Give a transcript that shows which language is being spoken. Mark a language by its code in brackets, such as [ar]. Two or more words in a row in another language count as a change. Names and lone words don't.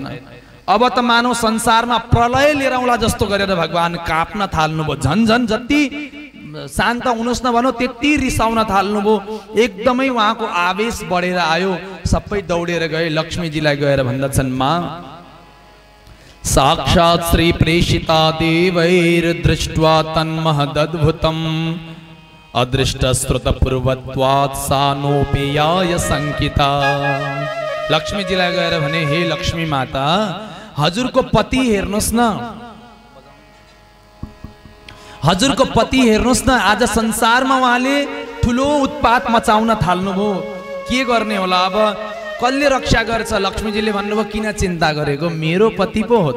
[ne] अब त मानव संसारमा प्रलय लिएर आउला जस्तो गरेर भगवान काप्न थाल्नुभयो। झन्झन जति शान्त हुनुहोस् न भनौँ त्यति रिसाउन थाल्नुभयो। एकदमै उहाँको आवेश बढेर आयो। सबै दौडेर गए। लक्ष्मीजीलाई गएर भन्दछन्, [sa] मा साक्षात् श्री प्रेषिता देवैर्दृष्ट्वा तन्महदद्भुतम् अदृष्ट श्रुत पूर्वत्वात् सा नोपेयाय शङ्किता। [ne] लक्ष्मीजीलाई गएर भने, हे लक्ष्मी माता, हजुरको पति हेर्नुहोस् न, हजुरको पति हेर्नुहोस् न, आज संसारमा उहाँले ठुलो उत्पात मचाउन थाल्नुभयो। के गर्ने होला अब? कसले रक्षा गर्छ? लक्ष्मीजीले भन्नुभयो, किन चिन्ता गरेको, मेरो पति पो हो त।